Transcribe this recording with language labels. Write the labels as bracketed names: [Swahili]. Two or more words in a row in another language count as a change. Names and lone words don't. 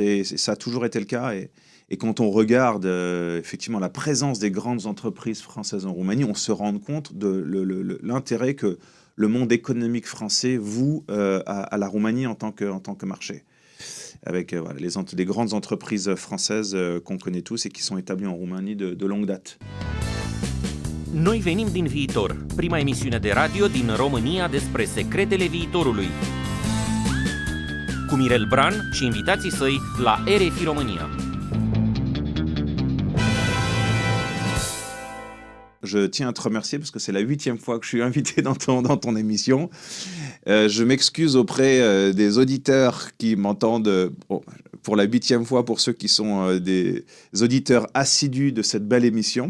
[French] Et ça a toujours été le cas. Et quand on regarde effectivement la présence des grandes entreprises françaises en Roumanie, on se rend compte de l'intérêt que le monde économique français voue à la Roumanie en tant que marché. Avec voilà, les grandes entreprises françaises qu'on connaît tous et qui sont établies en Roumanie de longue date. [Romanian] Noi venim din viitor, prima emisiune de radio din România despre secretele viitorului. Cu Mirel Bran și invitații săi la RFI România. [French] Je tiens à te remercier parce que c'est la 8e fois que je suis invité dans ton émission. Je m'excuse auprès des auditeurs qui m'entendent pour la 8e fois, pour ceux qui sont des auditeurs assidus de cette belle émission.